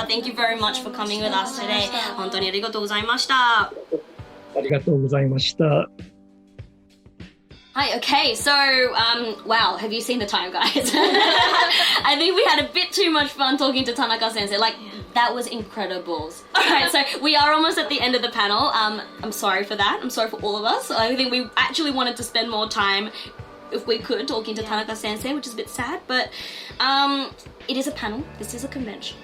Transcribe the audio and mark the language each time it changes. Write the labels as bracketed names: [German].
[English] Thank you very much for coming with us today. [Japanese] 本当にありがとうございました。ありがとうございました。 [English] Hi, okay, so, wow, have you seen the time, guys? I think we had a bit too much fun talking to Tanaka-sensei. Like, that was incredible. Alright, so we are almost at the end of the panel. I'm sorry for that. I'm sorry for all of us. I think we actually wanted to spend more time, if we could, talking to Tanaka-sensei, which is a bit sad, but it is a panel. This is a convention.